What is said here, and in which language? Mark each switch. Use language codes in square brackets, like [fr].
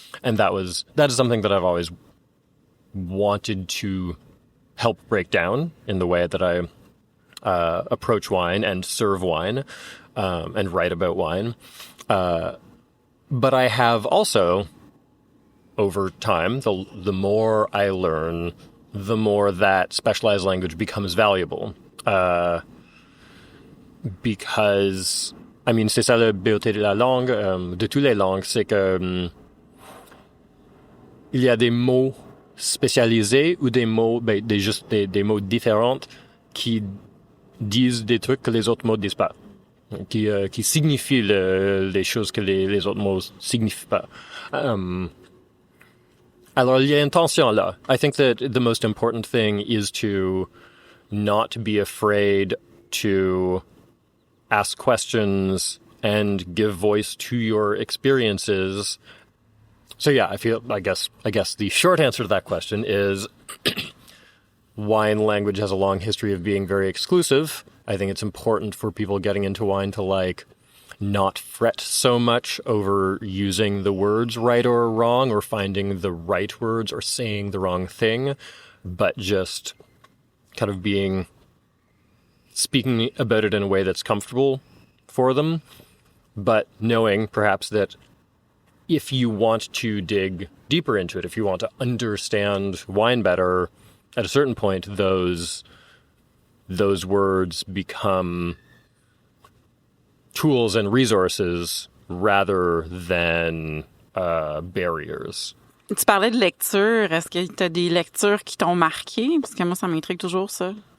[en] And that is something that I've always wanted to help break down in the way that I approach wine and serve wine. And write about wine. But I have also, over time, the more I learn, the more that specialized language becomes valuable. [fr] Because, c'est ça la beauté de la langue, de toutes les langues, c'est que il y a des mots spécialisés ou des mots, des mots différents qui disent des trucs que les autres mots disent pas. Qui signifient les choses que les autres mots signifient pas. Alors, il y a une tension là. [en] I think that the most important thing is to not be afraid to ask questions and give voice to your experiences. So yeah, I guess the short answer to that question is wine language has a long history of being very exclusive. I think it's important for people getting into wine to not fret so much over using the words right or wrong or finding the right words or saying the wrong thing, but just kind of speaking about it in a way that's comfortable for them, but knowing perhaps that if you want to dig deeper into it, if you want to understand wine better, at a certain point, those words become tools and resources rather than barriers. [fr] Tu parlais de lecture. Est-ce que tu as des lectures qui t'ont marqué? Parce que moi, ça m'intrigue toujours, ça.